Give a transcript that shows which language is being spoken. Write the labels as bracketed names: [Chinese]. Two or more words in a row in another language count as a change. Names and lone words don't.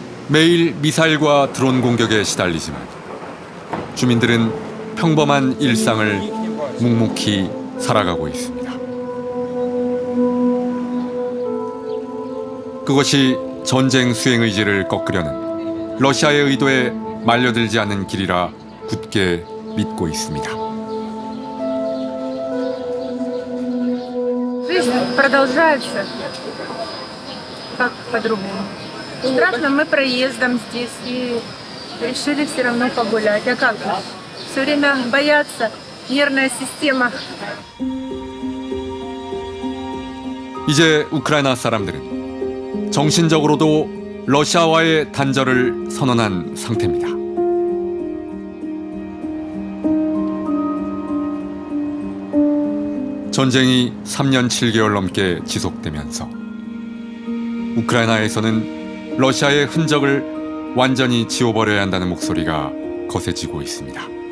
[Korean] 매일 미사일과 드론 공격에 시달리지만 주민들은 평범한 일상을 묵묵히 살아가고 있습니다. 그것이 전쟁 수행 의지를 꺾으려는 러시아의 의도에 말려들지 않는 길이라 굳게 믿고 있습니다. [Russian] Жизнь продолжается. Как по-другому? Страшно, мы проездом здесь и решили все равно погулять. А как? Все время боятся, нервная система. [Korean] 이제 우크라이나 사람들은 정신적으로도 러시아와의 단절을 선언한 상태입니다. 전쟁이 3년 7개월 넘게 지속되면서 우크라이나에서는 러시아의 흔적을 완전히 지워버려야 한다는 목소리가 거세지고 있습니다.